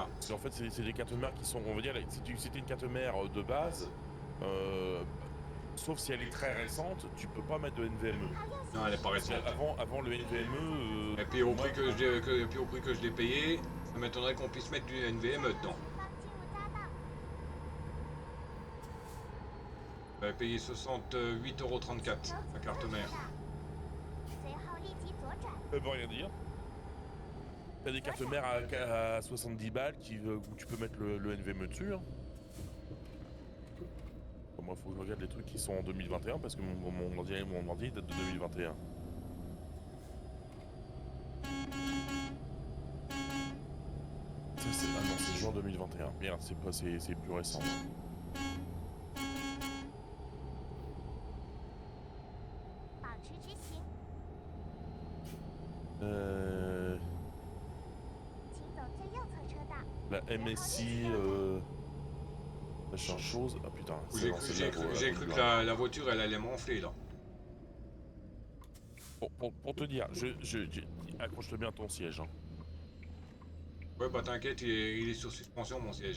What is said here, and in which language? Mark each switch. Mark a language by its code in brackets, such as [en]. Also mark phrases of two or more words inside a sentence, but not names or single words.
[fr] Parce qu'en fait, c'est des cartes mères qui sont, on va dire, si t'es une carte mère de base, sauf si elle est très récente, tu peux pas mettre de NVMe. [zh] 靠右 [fr] Non, elle est pas 行， récente. Avant le NVMe... Et puis au prix que je l'ai payé, ça m'étonnerait qu'on puisse mettre du NVMe dedans. [zh] 前方进入匝道， [fr] J'avais payé 68,34 € la carte mère. [zh] 随后立即左转， [fr] Ça veut rien dire. T'as des cartes mères à 70 balles où tu peux mettre le NVMe dessus. Hein. Bon, moi, faut que je regarde les trucs qui sont en 2021 parce que mon ordi date de 2021. Ça, c'est juin 2021. Merde, c'est plus récent. [zh] 保持直行， 请走最右侧车道， [fr] La MSI, machin chose. Ah putain, J'ai cru que la voiture elle allait m'enfler là. Pour te dire, accroche-toi bien à ton siège. Hein. Ouais, bah t'inquiète, il est sur suspension mon siège.